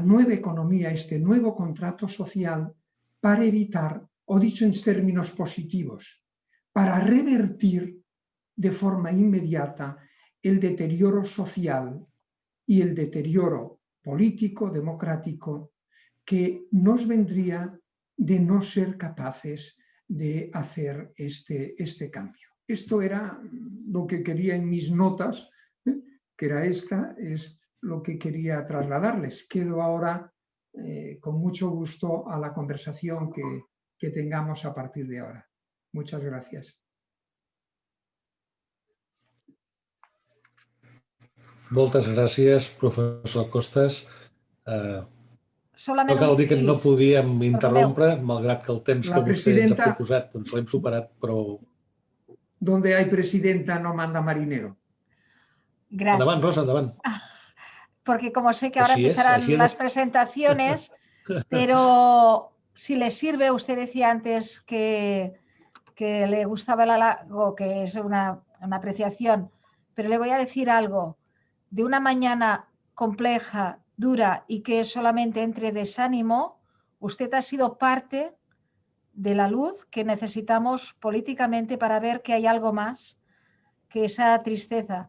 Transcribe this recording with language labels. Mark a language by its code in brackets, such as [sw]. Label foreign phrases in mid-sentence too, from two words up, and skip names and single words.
[es] nueva economía, este nuevo contrato social para evitar, o dicho en términos positivos, para revertir de forma inmediata el deterioro social y el deterioro político, democrático, que nos vendría de no ser capaces de hacer este cambio. Esto era lo que quería en mis notas, que era esta, es lo que quería trasladarles. Quedo ahora con mucho gusto a la conversación que tengamos a partir de ahora. Muchas gracias. [ca] Moltes gràcies, professor Costas. Solament no cal dir que no incís. podíem interrompre, malgrat que el temps que vostè ens ha proposat doncs l'hem superat, però... [es] Donde hay presidenta no manda marinero. Gracias. [ca] Endavant, Rosa, endavant. [es] Porque como sé que ahora empezarán las presentaciones, pero si le sirve, usted decía antes que le gustaba el halago, que es una apreciación, pero le voy a decir algo. De una mañana compleja, dura y que solamente entre desánimo, usted ha sido parte de la luz que necesitamos políticamente para ver que hay algo más que esa tristeza.